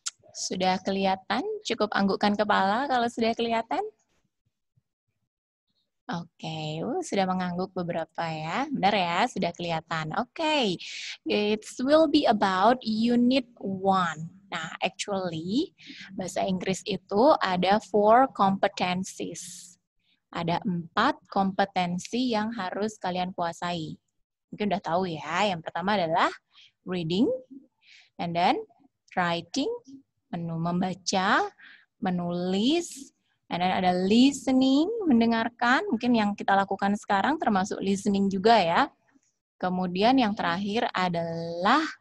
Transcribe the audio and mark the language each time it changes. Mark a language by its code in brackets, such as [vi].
[id] Sudah kelihatan? Cukup anggukkan kepala kalau sudah kelihatan. Oke, sudah mengangguk beberapa ya. Benar ya, sudah kelihatan. [en] Oke, it will be about unit 1. [id] Nah, [en] actually, [id] bahasa Inggris itu ada 4 competencies. Ada 4 kompetensi yang harus kalian kuasai. Mungkin udah tahu ya, yang pertama adalah reading, [en] and then writing, [id] membaca, menulis, [en] and then [id] ada listening, mendengarkan, mungkin yang kita lakukan sekarang termasuk listening juga ya. Kemudian yang terakhir adalah